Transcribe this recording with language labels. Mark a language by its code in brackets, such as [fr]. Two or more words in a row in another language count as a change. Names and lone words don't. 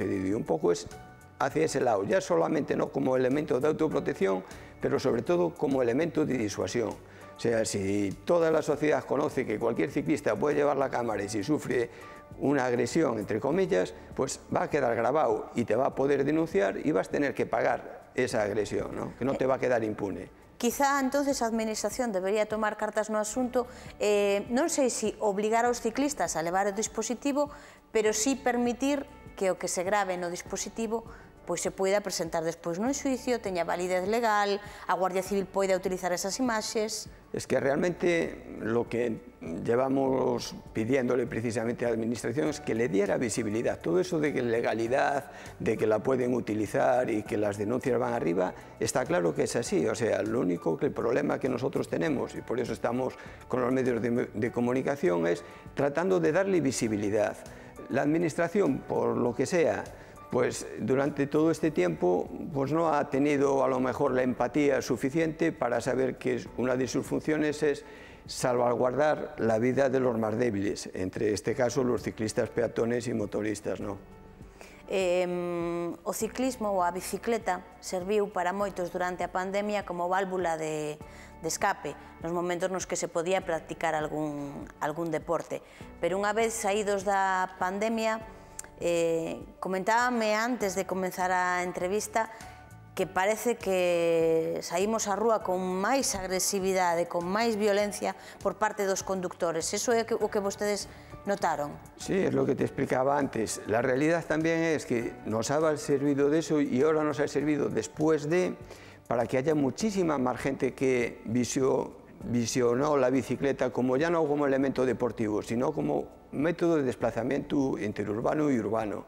[es] Y un poco es hacia ese lado, ya solamente no como elemento de autoprotección, pero sobre todo como elemento de disuasión. O sea, si toda la sociedad conoce que cualquier ciclista puede llevar la cámara y si sufre una agresión, entre comillas, pues va a quedar grabado y te va a poder denunciar y vas a tener que pagar esa agresión, ¿no? Que no te va a quedar impune. [gl] Quizá, entonces, a Administración debería tomar cartas no asunto, non sei se obligar aos ciclistas a levar o dispositivo, pero sí permitir que o que se grave no dispositivo pois se poida presentar despois nun xuicio, teña validez legal, a Guardia Civil poida utilizar esas imaxes. [es] Es que realmente lo que llevamos pidiéndole precisamente a la Administración es que le diera visibilidad. Todo eso de que legalidad, de que la pueden utilizar y que las denuncias van arriba, está claro que es así. O sea, lo único que el problema que nosotros tenemos, y por eso estamos con los medios de comunicación, es tratando de darle visibilidad. La Administración, por lo que sea, pues durante todo este tiempo pues no ha tenido a lo mejor la empatía suficiente para saber que una de sus funciones es salvaguardar la vida de los más débiles, entre este caso los ciclistas, peatones y motoristas, ¿no? [gl] O ciclismo ou a bicicleta serviu para moitos durante a pandemia como válvula de escape, nos momentos nos que se podía practicar algún deporte. Pero unha vez saídos da pandemia, comentábame antes de comenzar a entrevista que parece que saímos á rúa con máis agresividade, con máis violencia por parte dos conductores. Eso é o que vostedes notaron? [es] Sí, es lo que te explicaba antes. La realidad también es que nos ha servido de eso y ahora nos ha servido después de, para que haya muchísima más gente que visionó la bicicleta como ya no como elemento deportivo, sino como método de desplazamiento interurbano y urbano.